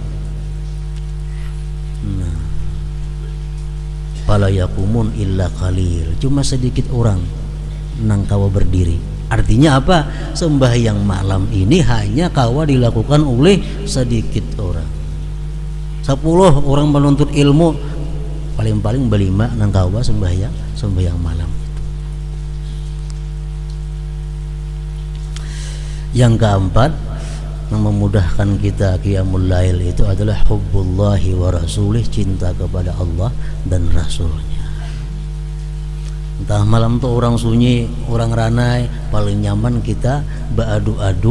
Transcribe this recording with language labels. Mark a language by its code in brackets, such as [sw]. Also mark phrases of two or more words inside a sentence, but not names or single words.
[ar] Fala yaqumun illa qalil, [bjn] cuma sedikit orang nang kawa berdiri. [id] Artinya apa? [bjn] Sembahyang malam ini hanya kawa dilakukan oleh sedikit orang. 10 orang menuntut ilmu, paling-paling berlima nang kawa sembahyang malam itu. [id] Yang keempat, yang memudahkan kita [ar] qiyamul lail [id] itu adalah [ar] hubbullahi wa rasulih, [id] cinta kepada Allah dan Rasulnya. [bjn] Entah malam tuh orang sunyi, orang ranai, paling nyaman kita beradu-adu.